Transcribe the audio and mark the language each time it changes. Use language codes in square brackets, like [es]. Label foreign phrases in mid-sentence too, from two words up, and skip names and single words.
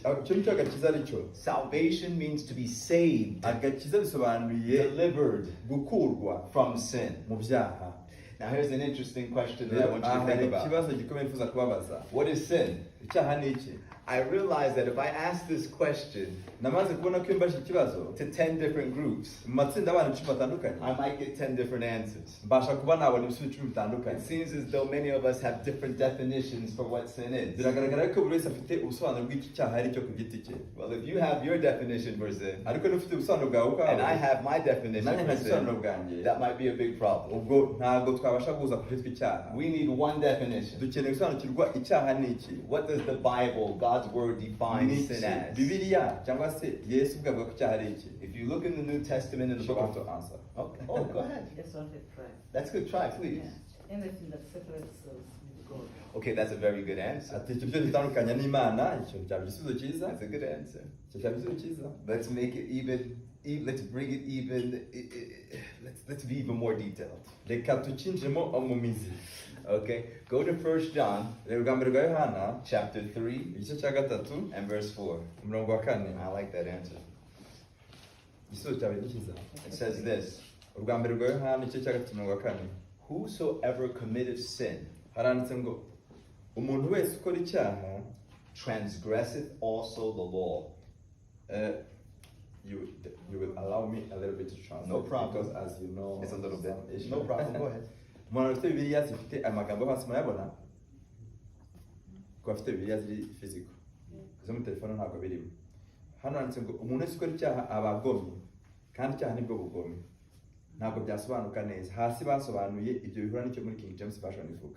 [en] Salvation means to be saved, delivered from sin. Now here's an interesting question that I want you to think about. What is sin? I realized that if I ask this question [rw] namaze kubona ko iyo mbajije ikibazo [en] to 10 different groups, [rw] mu matsinda y'abantu 10 batandukanye [en] I might get 10 different answers. [rw] mbasha kuba nabona ibisubizo 10 bitandukanye. [en] It seems as though many of us have different definitions for what sin is. [rw] biragaragara ko buri wese afite ubusobanuro bw'iki cyaha ari cyo ku giti cye, [en] Well, if you have your definition for sin, [rw] ariko niba ufite ubusobanuro bwawe [en] and I [rw] ubwawe [en] have my definition [rw] nanjye [en] for [rw] nta gisobanuro [en] sin, [rw] bwanjye, [en] that might be a big problem. [rw] ubwo ntabwo twabasha guhuza ku cyitwa icyaha. [en] We need one definition. [rw] dukeneye gusobanukirwa icyaha ni iki, [en] What does the Bible, God's Word, [rw] ni [en] define [rw] iki [en] sin as? [rw] bibiliya cyangwa se yesu ubwe avuga ko icyaha ari iki. [en] If you look in the New Testament in the You book want of... to answer? Okay. Oh, go ahead. Just want to try. That's good. Try, please. Yeah. Anything that separates us with God. Okay, that's a very good answer. [rw] ati icyo cyo gitandukanya n'imana, icyo cyaba igisubizo cyiza, [en] That's a good answer. [rw] icyo cyaba igisubizo cyiza. [en] Let's make it let's bring it even, let's be even more detailed. [rw] reka tukinjiremo mu mizi. [en] Okay, go to 1 John [rw] reba ubwa mbere rwa yohana [en] chapter 3 [rw] igice cya gatatu [en] and verse 4. [rw] umurongo wa 4. [en] I like that answer. [rw] igisubizo cyawe ni cyiza. [en] It says this, [rw] ubwa mbere rwa yohana igice cya gatatu umurongo wa 4 [en] whosoever committeth sin [rw] haranditse ngo umuntu wese ukora icyaha [en] transgresseth also the law. you will allow me a little bit to translate. No problem. Because as you know, It's a little bit. some issue. No problem, go ahead. [rw] umuntu afite bibiliya zifite amagambo yo hasi murayabona ko afite bibiliya ziri physical, izo muri telefone ntabwo birimo. Hano handitse ngo umuntu wese ukora icyaha aba agomye, kandi icyaha nibwo bugome. Ntabwo byasobanuka neza. Hasi basobanuye ibyo bihura n'icyo muri King James version ivuga.